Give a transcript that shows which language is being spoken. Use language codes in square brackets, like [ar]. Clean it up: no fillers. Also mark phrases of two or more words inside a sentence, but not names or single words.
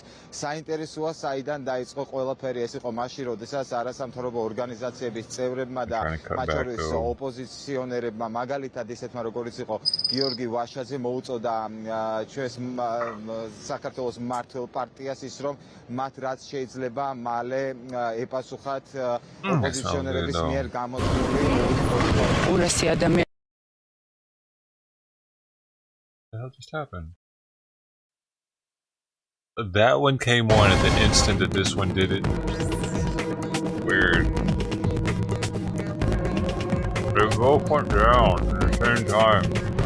[ka] საინტერესოა, საიდან დაიწყო ყველაფერი, ეს იყო მაშინ, როდესაც არასამთავრობო ორგანიზაციების წევრებმა და მათ შორის ოპოზიციონერებმა, მაგალითად ისეთმა როგორიც იყო გიორგი ვაშაძე მოუწოდა ჩვენს საქართველოს მმართველ პარტიას ის რომ მათ რაც შეიძლება მალე ეპასუხათ ოპოზიციონერების მიერ გამოთქმული ურასი ადამიანი [en] What the hell just happened? That one came on at the instant that this one did it. Weird. They both went down at the same time.